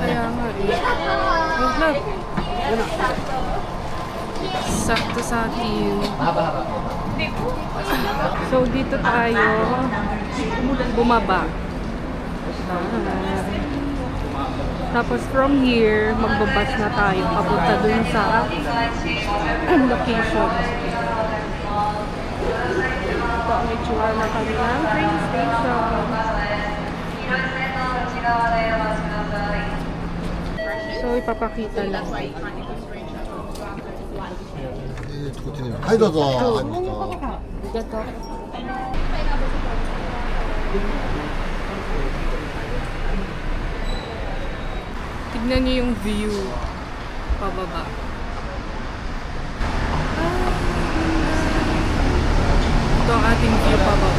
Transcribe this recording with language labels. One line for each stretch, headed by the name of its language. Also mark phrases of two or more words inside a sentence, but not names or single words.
Filipino: Kaya nga eh. Oh, love. Sakto sa akin. Haba-haba. So, dito tayo bumaba. Tapos
English: from here,
Filipino: magbabas na tayo papunta dun sa location. Ito ang itsura na kanilang train station. So, ipapakita lang.
Japanese: こっちにはいどうぞ入りました
Filipino: Gato. Tignan niyo yung view pababa. Ito ang ating view pababa.